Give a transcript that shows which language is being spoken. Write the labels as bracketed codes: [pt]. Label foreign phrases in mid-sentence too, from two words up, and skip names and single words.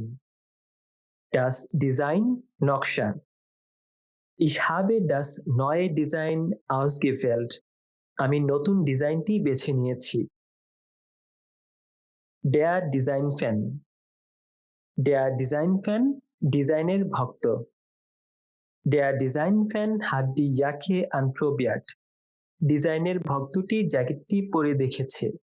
[de] Das Design নকশা। Ich habe das neue Design ausgewählt. [bn] আমি নতুন ডিজাইনটি বেছে নিয়েছি। [de] Der Design-Fan. Der Design-Fan [bn] ডিজাইনের ভক্ত। [de] Der Design-Fan hat die Jacke anprobiert. [bn] ডিজাইনের ভক্তটি জ্যাকেটটি পরে দেখেছে।